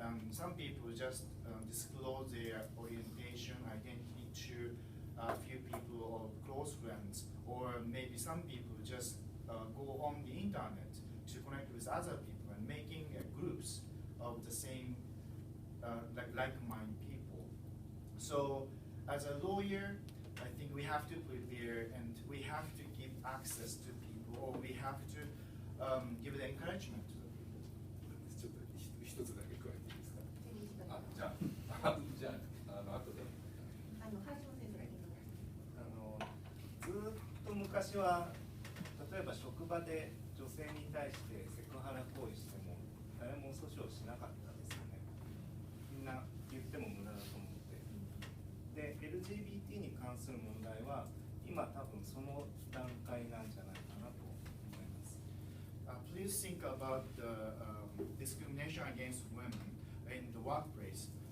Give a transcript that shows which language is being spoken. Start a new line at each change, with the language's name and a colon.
English: Some people just disclose their orientation, identity to a few people or close friends, or maybe some people just go on the internet to connect with other people and making groups of the same like-minded people. So as a lawyer, I think we have to prepare and we have to give access to people, or we have to give the encouragement to the people.
Japanese: ちょっと一つだけ加えていいですか。じゃあ後で。ずっと昔は例えば職場で女性に対してセクハラ行為しても誰も訴訟しなかったですよね。みんな言っても無駄だと思って。で LGBT に関する問題は今多分その段階なんじゃないかなと思います。
English: Please think about the discrimination against women in the workplace.